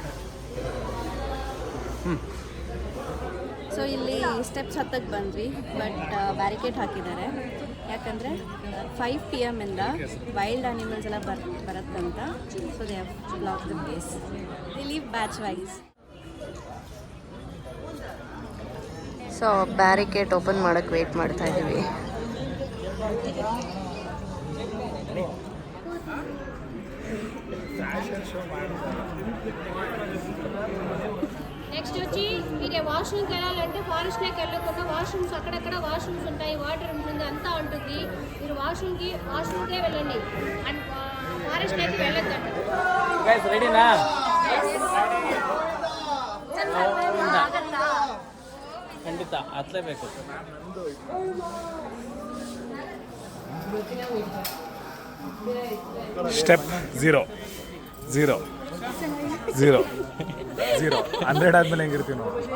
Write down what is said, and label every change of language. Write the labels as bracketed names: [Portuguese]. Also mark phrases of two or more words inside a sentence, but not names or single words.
[Kannada] ಸೊ ಇಲ್ಲಿ ಸ್ಟೆಪ್ಸ್ ಹತ್ತಕ್ಕೆ ಬಂದ್ವಿ, [English] but barricade [Kannada] ಹಾಕಿದ್ದಾರೆ. ಯಾಕಂದರೆ 5 PM ಇಂದ [English] wild animals [Kannada] ಎಲ್ಲ ಬರುತ್ತಂತ. [English] So they have block the place. They leave batch wise. [Kannada] ಸೊ [English] barricade open [Kannada] ಮಾಡೋಕ್ಕೆ ವೆಯ್ಟ್ ಮಾಡ್ತಾ ಇದ್ದೀವಿ. [Telugu] నెక్స్ట్ వచ్చి మీరు వాష్రూమ్కి వెళ్ళాలంటే ఫారెస్ట్లోకి వెళ్ళకుండా వాష్రూమ్స్ అక్కడక్కడ వాష్రూమ్స్ ఉంటాయి, వాటర్ ఉంటుంది, అంతా ఉంటుంది. మీరు వాష్రూమ్కే వెళ్ళండి అండ్ ఫారెస్ట్లోకి వెళ్ళొద్దండి. రెడీనా? [Kannada] ಖಂಡಿತ ಹತ್ತಲೇಬೇಕು. ಸ್ಟೆಪ್ 0 100 ಆದ್ಮೇಲೆ ಹೆಂಗಿರ್ತೀವಿ ನಾವು?